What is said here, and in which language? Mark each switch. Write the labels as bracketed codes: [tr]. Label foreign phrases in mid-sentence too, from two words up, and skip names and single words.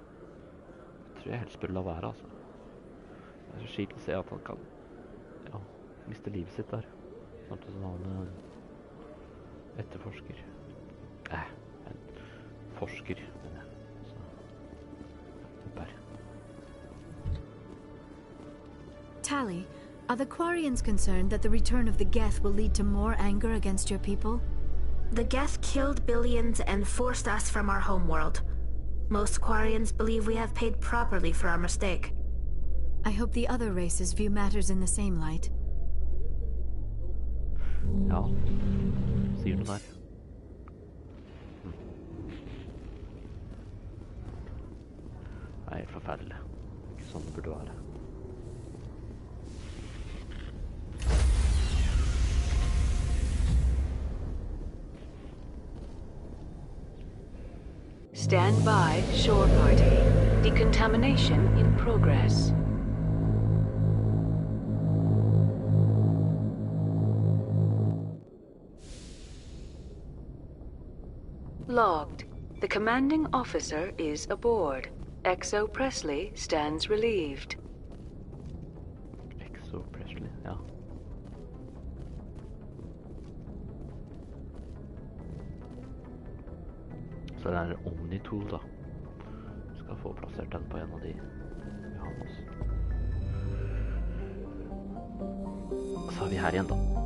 [no] Jeg tror jeg helst bør la være, altså. Det er så kjipt å se at han kan miste livet sitt der. Samtidig som han etterforsker. En forsker, mener jeg. Så, bare. [en] Tally, are the Quarians concerned that the return of the Geth will lead to more anger against your people? The Geth killed billions and forced us from our homeworld. Most Quarians believe we have paid properly for our mistake. I hope the other races view matters in the same light. [no] Ja, sier du der. Det er helt forferdelig. Ikke sånn det burde være. [en] Stand by, shore party. Decontamination in progress. Logged. The commanding officer is aboard. XO Presley stands relieved. [no] XO Presley, ja. Så det er Omni-tool da. Vi skal få plassert den på en av de vi har med oss. Så er vi her igjen da.